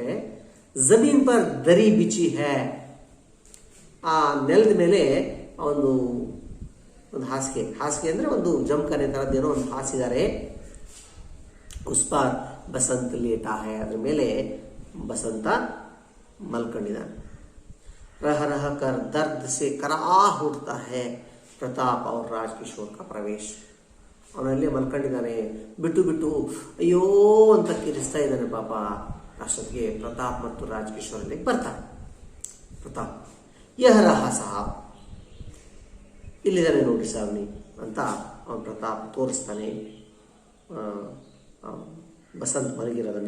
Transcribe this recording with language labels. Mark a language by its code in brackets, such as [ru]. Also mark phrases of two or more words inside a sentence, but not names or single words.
[hi] ज़मीन पर दरी बिछी है, [kn] ಆ ನೆಲದ ಮೇಲೆ ಒಂದು ಹಾಸಿಗೆ ಅಂದ್ರೆ ಒಂದು ಜಮಖಾನೆ ತರದ್ದೇನೋ ಒಂದು ಹಾಸಿದ್ದಾರೆ. [hi] उस पर बसंत लेटा है, [kn] ಅದ್ರ ಮೇಲೆ ಬಸಂತ ಮಲ್ಕೊಂಡಿದ್ದಾನೆ. [hi] रह रह कर दर्द से कराह उठता है प्रताप और राजकिशोर का प्रवेश. [kn] ಅವನಲ್ಲೇ ಮಲ್ಕೊಂಡಿದ್ದಾನೆ, ಬಿಟ್ಟು ಬಿಟ್ಟು ಅಯ್ಯೋ ಅಂತ ಕಿರಿಸ್ತಾ ಇದ್ದಾನೆ ಪಾಪ. ಅಷ್ಟೊತ್ತಿಗೆ ಪ್ರತಾಪ್ ಮತ್ತು ರಾಜಕಿಶೋರ್ ಅಲ್ಲಿಗೆ ಬರ್ತಾರೆ. [hi] प्रताप यह रहा साहब, [kn] ಇಲ್ಲಿದ್ದಾನೆ ನೋಡಿ ಸಾವ್ನಿ ಅಂತ ಅವನು ಪ್ರತಾಪ್ ತೋರಿಸ್ತಾನೆ ಬಸಂತ್ ಮಲಗಿರೋದನ್ನ.